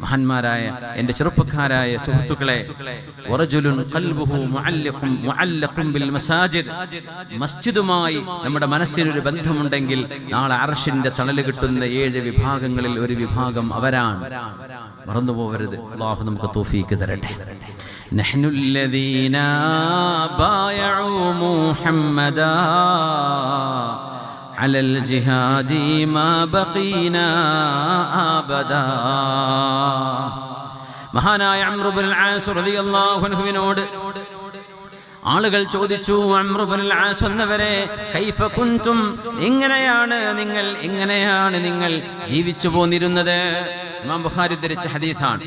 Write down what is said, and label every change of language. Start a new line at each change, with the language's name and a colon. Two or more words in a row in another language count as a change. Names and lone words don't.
Malayalam: മഹാന്മാരായ എൻ്റെ ചെറുപ്പക്കാരായ സുഹൃത്തുക്കളെ,
Arabic: ورجل قلبه معلق بالمساجد,
Malayalam: മസ്ജിദുമായി നമ്മുടെ മനസ്സിനൊരു ബന്ധമുണ്ടെങ്കിൽ നാളെ അർശിന്റെ തണല് കിട്ടുന്ന 7 വിഭാഗങ്ങളിൽ ഒരു വിഭാഗം അവരാണ്. മറന്നു പോകരുത്. അല്ലാഹു നമുക്ക് തൗഫീഖ് തരട്ടെ.
Arabic: നഹ്നു الذين بايعوا محمدا على الجهاد ما بقينا أبدا.
Malayalam: മഹാനായ അംർ ഇബ്നുൽ ആസ് റളിയല്ലാഹു അൻഹുവിനോട് ആളുകൾ ചോദിച്ചു, അംർ ഇബ്നുൽ ആസ് എന്നവരെ,
Arabic: كيف كنتم,
Malayalam: എങ്ങനെയാണ് നിങ്ങൾ ജീവിച്ചു പോന്നിരുന്നത്? ഇമാം ബുഖാരി ഉദ്ധരിച്ച ഹദീസാണ്.